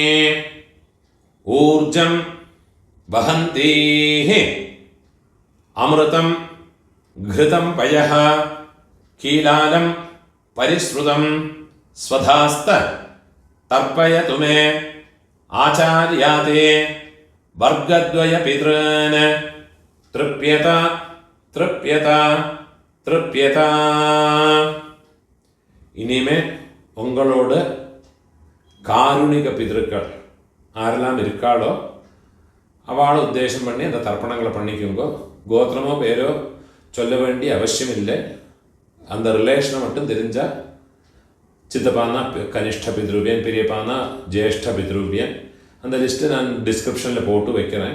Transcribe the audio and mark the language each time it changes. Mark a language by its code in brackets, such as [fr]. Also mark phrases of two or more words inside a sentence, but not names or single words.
[sa] ऊर्जं वहन्तीः अमृतं घृतं पयः कीलालं परिश्रुतं स्वधास्त तर्पयतु मे आचार्याते वर्गद्वयपितॄन् तृप्यत तृप्यत तृप्यत [ta] இனிமே உங்களோட காருணிக பிதர்கள் ஆரெல்லாம் இருக்காளோ அவளை உத்தேசம் பண்ணி அந்த தர்ப்பணங்களை பண்ணிக்குங்கோ. கோத்திரமோ பேரோ சொல்ல வேண்டிய அவசியம் இல்லை. அந்த ரிலேஷனை மட்டும் தெரிஞ்சால் சித்தப்பானா கனிஷ்ட பித்ருவியன், பெரியப்பானா ஜேஷ்ட பித்ருவியன், அந்த லிஸ்ட்டு நான் டிஸ்கிரிப்ஷனில் போட்டு வைக்கிறேன்.